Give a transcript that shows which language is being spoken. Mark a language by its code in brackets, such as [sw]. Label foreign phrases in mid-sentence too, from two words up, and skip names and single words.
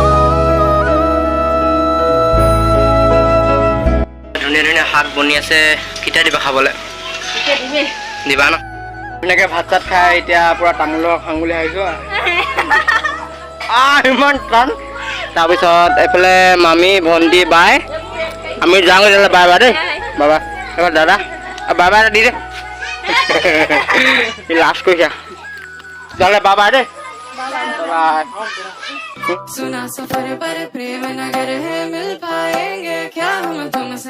[as] ধুনীয়া ধুনীয়া শাক বনি আছে কেতিয়া দিবা খাবলৈ দিবা ন ধুনীয়াকৈ ভাত চাত খাই এতিয়া পূৰা তামোলৰ খাওঁ বুলি ভাবিছোঁ ইমান টান তাৰপিছত এইফালে মামী ভণ্টি বাই আমি যাওঁ তেতিয়াহ'লে [en] bye bye [as] দেই বাবা এবাৰ দাদা [en] bye bye [as] দি দে লাষ্ট কৰিছা তেতিয়াহ'লে [en] bye bye [as] দেই বাই [hi] सुना सफर पर प्रेम नगर है मिल पाएंगे क्या हम तुमसे